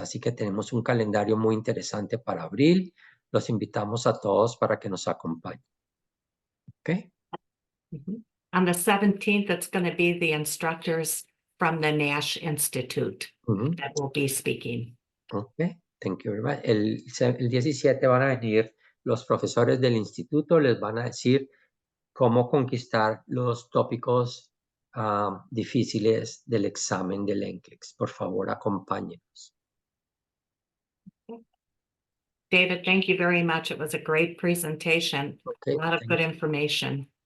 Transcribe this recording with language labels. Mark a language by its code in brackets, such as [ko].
[es] Así que tenemos un calendario muy interesante para abril. Los invitamos a todos para que nos acompañen. ¿Ok? [en] On the 17th, it's going to be the instructors from the Nash Institute that will be speaking. Ok, thank you very much. [es] El 17 van a venir los profesores del instituto, les van a decir cómo conquistar los tópicos difíciles del examen del NCLEX. Por favor, acompáñenos. [en] David, thank you very much. It was a great presentation. Okay, A lot of good information.